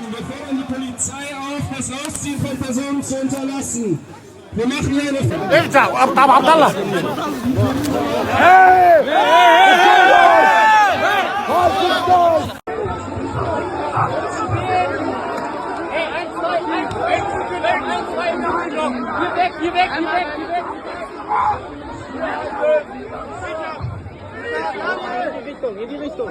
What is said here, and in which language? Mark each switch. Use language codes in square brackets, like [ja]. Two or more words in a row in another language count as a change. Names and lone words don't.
[de] Wir fordern die Polizei auf, das Rausziehen von Personen zu unterlassen. Wir machen hier eine... [ar] ارجع ابو عبد الله. [de] Hier weg. In die Richtung.